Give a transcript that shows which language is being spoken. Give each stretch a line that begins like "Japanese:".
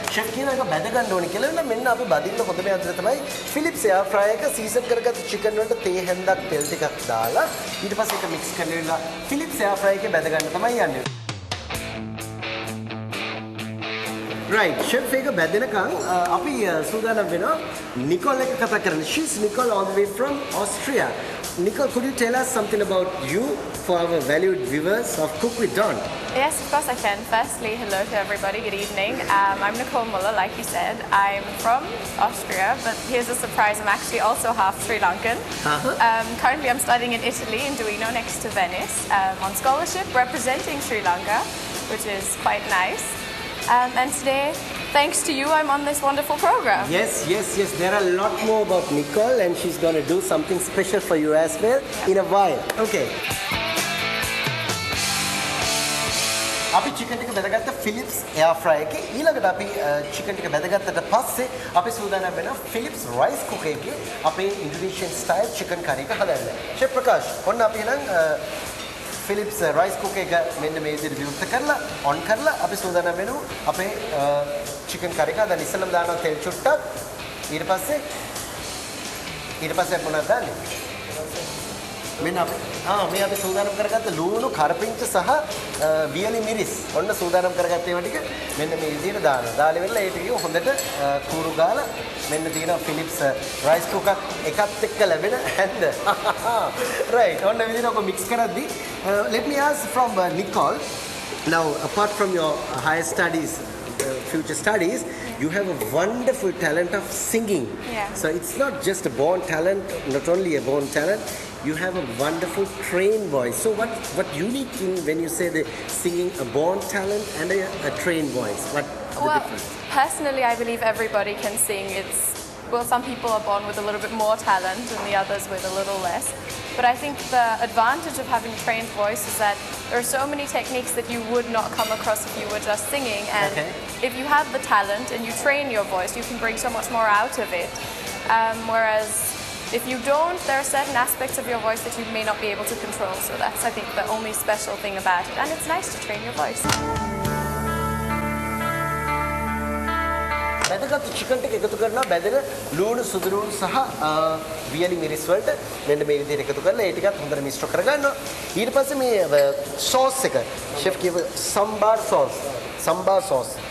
Sinhala: chef කියන එක බැද ගන්න ඕනේ කියලා නම් මෙන්න අපි බදින්න හොඳම යන්ත්‍රය තමයි Philips air fryer එක. සීසන් කරගත්ත chicken වලට තේ හැන්දක් තෙල් ටිකක් දාලා ඊට පස්සේ ඒක mix කරලා Philips air fryer එකේ බැද ගන්න තමයි යන්නේ. right. chef එක බැදෙනකන් අපි සූදානම් වෙනවා Nicole එක කතා කරන්න.
English: she's Nicole all the way from Austria. Nicole, could you tell us something about you for our valued viewers of Cook with Don? Yes, of course I can. Firstly, hello to everybody. Good evening. I'm Nicole Muller, like you said. I'm from Austria, but here's a surprise. I'm actually also half Sri Lankan. Currently, I'm studying in Italy, in Duino, next to Venice, on scholarship, representing Sri Lanka, which is quite nice. And today, thanks to you, I'm on this wonderful program. Yes. There are a lot more about Nicole, and she's going to do something special for you as well in a while. Okay.
Sinhala: අපි chicken ටික බෙදගත්ත Philips air fryer එකේ ඊළඟට අපි chicken ටික බෙදගත්තට පස්සේ අපි සූදානම් වෙනවා Philips rice cooker එකේ අපේ Indonesian style chicken curry එක හදන්න. chef ප්‍රකාශ්, ඔන්න අපි එහෙනම් Philips rice cooker එක මෙන්න මේ විදිහට විවෘත කරලා on කරලා අපි සූදානම් වෙනවා අපේ chicken curry එක හදන්න. ඉස්සෙල්ලාම දානවා තෙල් චුට්ටක්. ඊට පස්සේ අපි මොනවද දාන්නේ? මෙන්න අපි මේ අපි සූදානම් කරගත්ත ලුණු, කරපිංච සහ වියලි මිරිස්. ඔන්න සූදානම් කරගත්ත ඒවා ටික මෙන්න මේ විදිහට දානවා. දාලා ඉවරලා ඒ ටික හොඳට කූරු ගාලා මෙන්න තියෙනවා Philips rice cooker එකත් එක්ක ලැබෙන හැන්ද.
English: right.
Sinhala: ඔන්න විදිහට ඔක mix කරද්දී
English: let me ask from Nicole. Now, apart from your higher studies, future studies, you have a wonderful talent of singing. Yeah. So it's not just a born talent, not only a born talent, you have a wonderful trained voice. So what unique in when you say the singing a born talent and a trained voice? What the difference? Personally, I believe everybody can sing. Some people are born with a little bit more talent and the others with a little less. But I think the advantage of having a trained voice is that there are so many techniques that you would not come across if you were just singing. And if you have the talent and you train your voice, you can bring so much more out of it. Whereas if you don't, there are certain aspects of your voice that you may not be able to control. So that's, I think, the only special thing about it. And it's nice to train your voice.
Sinhala: බැදගත් chicken ටික එකතු කරනවා බැදගෙන ලුණු සුදුරුණු සහ වියලි මිරිස් වලට මෙන්න මේ විදිහට එකතු කරලා ඒ ටිකත් හොඳට මිශ්‍ර කරගන්නවා ඊට පස්සේ මේ sauce එක chef කියව sambar sauce සම්බා සෝස්.